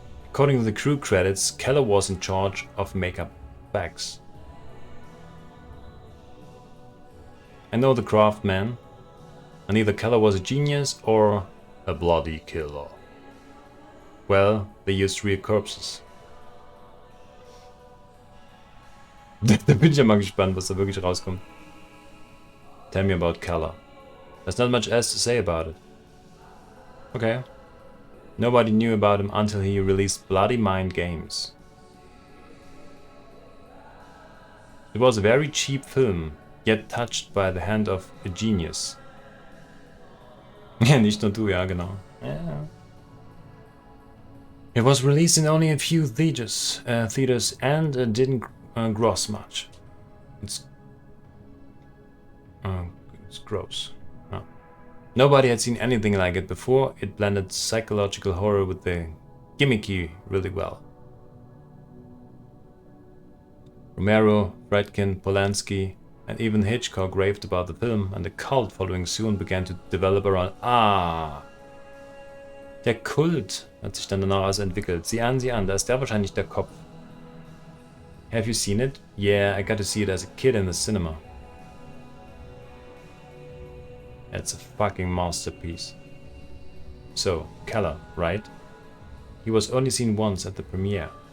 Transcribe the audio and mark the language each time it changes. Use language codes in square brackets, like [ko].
[en] According to the crew credits, Keller was in charge of makeup bags. I know the craftsman, and either Keller was a genius or a bloody killer. Well, they used real corpses. [de] Da bin ich ja mal gespannt, was da wirklich rauskommt. [en] Tell me about Keller. There's not much else to say about it. Okay. Nobody knew about him until he released Bloody Mind Games. It was a very cheap film, yet touched by the hand of a genius. [de] Ja, nicht nur du, ja, genau. Yeah. [en] It was released in only a few theaters and didn't gross much. It's gross. Oh. Nobody had seen anything like it before. It blended psychological horror with the gimmicky really well. Romero, Friedkin, Polanski, and even Hitchcock raved about the film, and the cult following soon began to develop around... Ah! [de] Der Kult hat sich dann danach also entwickelt. Sieh an, da ist der wahrscheinlich der Kopf. [en] Have you seen it? Yeah, I got to see it as a kid in the cinema. It's a fucking masterpiece. So, Keller, right? He was only seen once at the premiere.